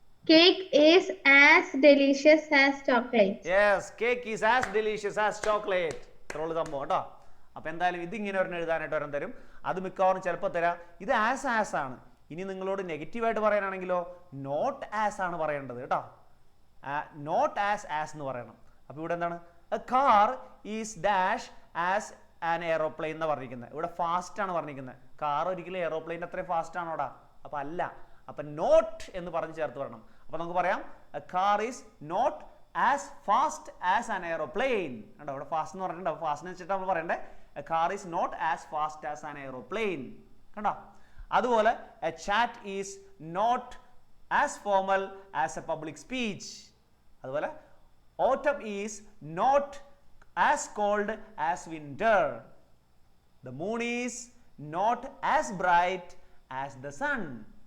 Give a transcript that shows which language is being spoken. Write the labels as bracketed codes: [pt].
[en] Cake is as delicious as chocolate. Yes, cake is as delicious as chocolate. [ml] ഇത്രയുള്ള സംഭവം കേട്ടോ. അപ്പൊ എന്തായാലും ഇത് ഇങ്ങനെ ഒരെണ്ണം എഴുതാനായിട്ട് ഒരെണ്ണം തരും. അത് മിക്കവാറും ചിലപ്പോൾ തരാം. ഇത് ആസ് ആണ്. ഇനി നിങ്ങളോട് നെഗറ്റീവായിട്ട് പറയാനാണെങ്കിലോ നോട്ട് ആസ് ആണ് പറയേണ്ടത് കേട്ടോ. നോട്ട് ആസ് എന്ന് പറയണം. അപ്പോൾ ഇവിടെ എന്താണ്, [en] a car is dash as an aeroplane [ml] എന്ന് പറഞ്ഞിരിക്കുന്നത്. ഇവിടെ ഫാസ്റ്റ് ആണ് പറഞ്ഞിരിക്കുന്നത്. കാർ ഒരിക്കലും എയറോപ്ലെയിൻ അത്രയും ഫാസ്റ്റ് ആണോടാ? അപ്പൊ അല്ല. അപ്പൊ നോട്ട് എന്ന് പറഞ്ഞ് ചേർത്ത് പറയണം. അപ്പൊ നമുക്ക് പറയാം, [en] A car is not as fast as an aeroplane. [ml] കണ്ടോ, ഇവിടെ ഫാസ്റ്റ് എന്ന് പറഞ്ഞിട്ടുണ്ട്. ഫാസ്റ്റ് വെച്ചിട്ട് നമ്മൾ പറയണ്ടേ, [en] A car is not as fast as an aeroplane. [ml] കണ്ടോ. അതുപോലെ, [en] A chat is not as formal as a public speech. [ml] അതുപോലെ, [en] autumn is not as cold as winter. The moon is not as bright as the sun.